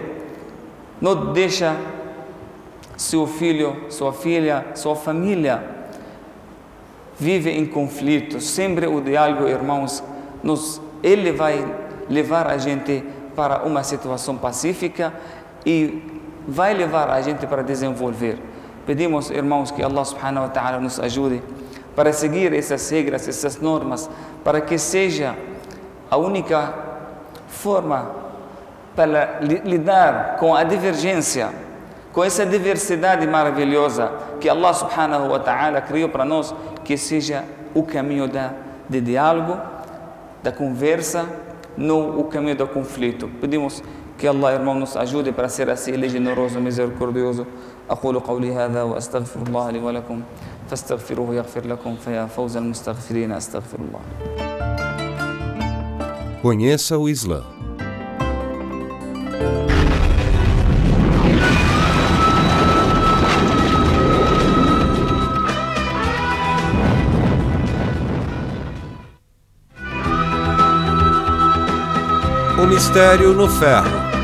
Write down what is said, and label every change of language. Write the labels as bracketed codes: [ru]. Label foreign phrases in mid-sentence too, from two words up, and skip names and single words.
[pt] Não deixa seu filho, sua filha, sua família vive em conflito. Sempre o diálogo, irmãos, ele vai levar a gente para uma situação pacífica e vai levar a gente para desenvolver. Pedimos, irmãos, que [ar] الله سبحانه وتعالى [pt] nos ajude para seguir essas regras, essas normas, para que seja a única forma para lidar com a divergência, com essa diversidade maravilhosa que [ar] الله سبحانه وتعالى [pt] criou para nós, que seja o caminho de diálogo, da conversa, não o caminho do conflito. Pedimos que Allah, irmão, nos ajude para ser assim, ele generoso, misericordioso. [ar] أقول قولي هذا وأستغفر الله لي ولكم فاستغفروه يغفر لكم فيا فوز المستغفرين أستغفر الله. [pt] Conheça o Islã. O mistério no ferro.